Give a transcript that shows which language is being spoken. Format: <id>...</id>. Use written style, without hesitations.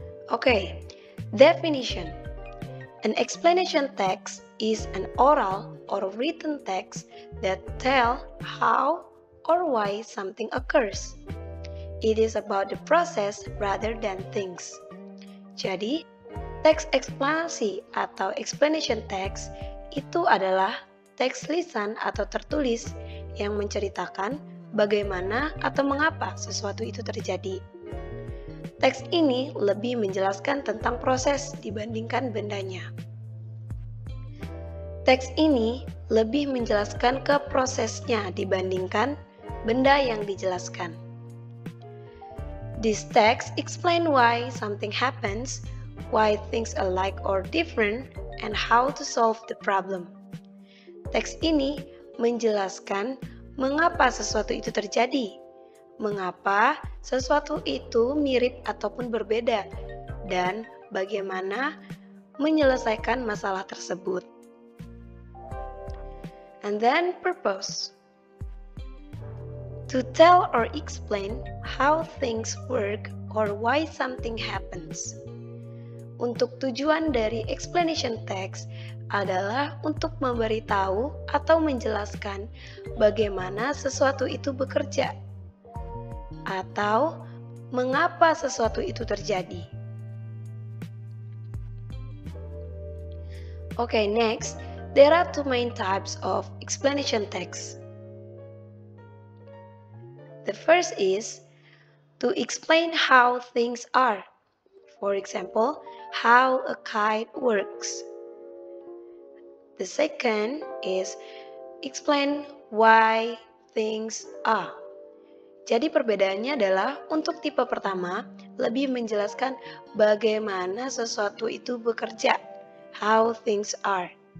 <en>Okay, definition. An explanation text is an oral or written text that tell how or why something occurs. It is about the process rather than things.</en> <id>Jadi, teks eksplanasi atau explanation text itu adalah teks lisan atau tertulis yang menceritakan bagaimana atau mengapa sesuatu itu terjadi. Teks ini lebih menjelaskan tentang proses dibandingkan bendanya. Teks ini lebih menjelaskan ke prosesnya dibandingkan benda yang dijelaskan.</id> <en>This text explain why something happens, why things are alike or different, and how to solve the problem.</en> <id>Teks ini menjelaskan mengapa sesuatu itu terjadi, mengapa sesuatu itu mirip ataupun berbeda, dan bagaimana menyelesaikan masalah tersebut.</id> <en>And then purpose. To tell or explain how things work or why something happens.</en> <id>Untuk tujuan dari explanation text adalah untuk memberitahu atau menjelaskan bagaimana sesuatu itu bekerja atau mengapa sesuatu itu terjadi.</id> <en>Okay, next, there are two main types of explanation text. The first is to explain how things are. For example, how a kite works. The second is explain why things are.</en> <id>Jadi perbedaannya adalah untuk tipe pertama lebih menjelaskan bagaimana sesuatu itu bekerja,</id> <en>how things are.</en>